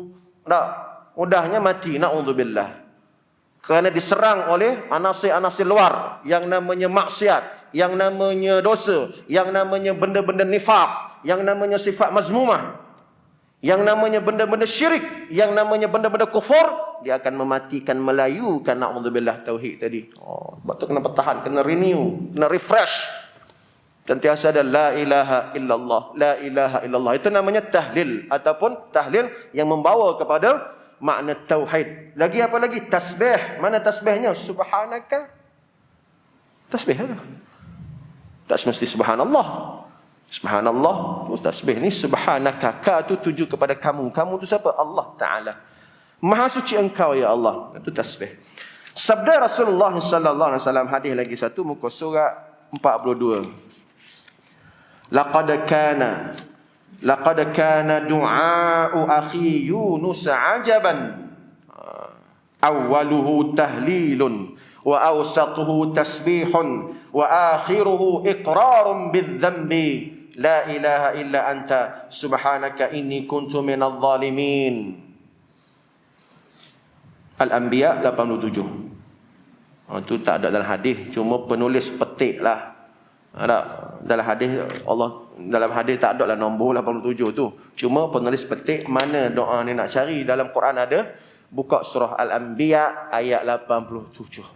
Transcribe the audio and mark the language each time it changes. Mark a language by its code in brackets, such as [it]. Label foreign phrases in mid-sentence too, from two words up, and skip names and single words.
[ms] Tak, mudahnya mati, naudzubillah. Kerana diserang oleh anasir-anasir luar yang namanya maksiat, yang namanya dosa, yang namanya benda-benda nifaq, yang namanya sifat mazmumah, yang namanya benda-benda syirik, yang namanya benda-benda kufur. Dia akan mematikan, melayukan na'udzubillah tauhid tadi. Sebab tu kena bertahan, kena renew, kena refresh. Sentiasa ada [ar] لا إله إلا الله، لا إله إلا الله. [ms] Itu namanya tahlil, ataupun tahlil yang membawa kepada makna tauhid. Lagi apa lagi? Tasbih. Mana tasbihnya? Subhanaka. Tasbih ada. Tak semesti subhanallah. Subhanallah. Tasbih ni subhanaka. Ka tu tuju kepada kamu. Kamu tu siapa? Allah Ta'ala. Maha suci engkau [ar] يا الله. [ms] Itu tasbih. Sabda [ar] رسول الله صلى الله عليه وسلم, [ms] hadis lagi satu, muka surat 42. [ar] لقد كان دعاء أخي يونس عجبا. أوله تهليل وأوسطه تسبيح وآخره إقرار بالذنب. لا إله إلا أنت سبحانك إني كنت من الظالمين. Al-Anbiya 87. [ms] Itu tak ada dalam hadis, cuma penulis petik lah. Ada dalam hadis, dalam hadis tak ada lah nombor 87 tu. Cuma penulis petik mana doa ni nak cari. Dalam Quran ada, buka surah Al-Anbiya ayat 87.